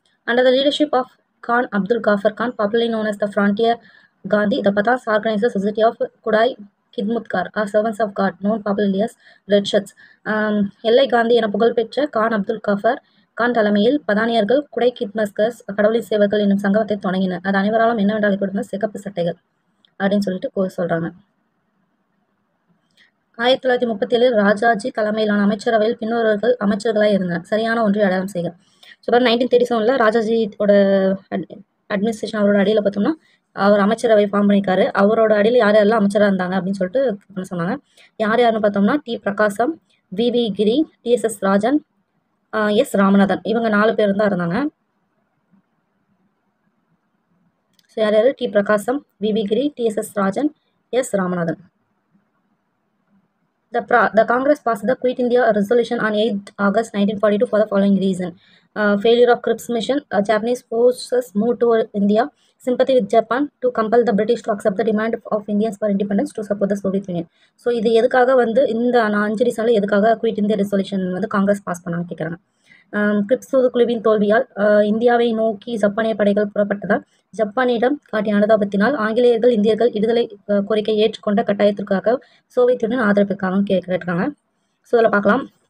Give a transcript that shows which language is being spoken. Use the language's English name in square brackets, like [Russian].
[English] Under the leadership of Khan Abdul Ghaffar Khan, popularly known as the Frontier Gandhi, the Pathans organized the Society of Kudai Khidmutkar, or Servants of God, known popularly as Red Shirts. [Tamil] எல்லை காந்தி என புகழ்பெற்ற கான் அப்துல் கஃபர் கான் தலைமையில் பதானியர்கள் குடை கிட்மஸ்கர்ஸ், கடவுளின் சேவர்கள் என்னும் சங்கமத்தை தொடங்கினர். அது அனைவராலும் என்னவென்று அழைக்கப்படுகிறது சிகப்பு சட்டைகள் அப்படின்னு சொல்லிட்டு சொல்றாங்க. 1937 ராஜாஜி தலைமையிலான அமைச்சரவையில் பின்வருவர்கள் அமைச்சர்களாக இருந்தனர். சரியான ஒன்றை அடையாளம் செய்க. ஸோ 1937 ராஜாஜியோட அட்மினிஸ்ட்ரேஷன் அவரோட அடியில் பார்த்தோம்னா அவர் அமைச்சரவை ஃபார்ம் பண்ணியிருக்காரு. அவரோட அடியில் யார் யாரெல்லாம் அமைச்சராக இருந்தாங்க அப்படின்னு சொல்லிட்டு சொன்னாங்க. யார் யாருன்னு பார்த்தோம்னா டி பிரகாசம், we Giri, TDS Rajan, S Ramanathan, இவங்க 4 பேர் தான் இருந்தாங்க. ஸோ யார் யார்? டி பிரகாசம், we Giri, TDS Rajan, S Ramanathan. [English] The Congress passed the Quit India resolution on 8th August 1942 for the following reason. Failure of Cripps mission, Japanese forces moved to India, sympathy with Japan to compel the British to accept the demand of Indians for independence to support the Soviet Union. [Tamil] So இது எதுக்காக வந்து இந்த 5 ரீசனில் எதுக்காக quit India resolution வந்து Congress pass பண்ணாங்க கேட்குறாங்க. Grips தூதுக்குழுவின் தோல்வியால் இந்தியாவை நோக்கி ஜப்பானிய படைகள் புறப்பட்டதால் ஜப்பானிடம் காட்டிய அனுதாபத்தினால் ஆங்கிலேயர்கள் இந்தியர்கள் விடுதலை கோரிக்கை ஏற்றுக்கொண்ட கட்டாயத்திற்காக சோவியத் யூனியன் ஆதரவுக்காக கேட்டிருக்காங்க. ஸோ இதில் பார்க்கலாம்.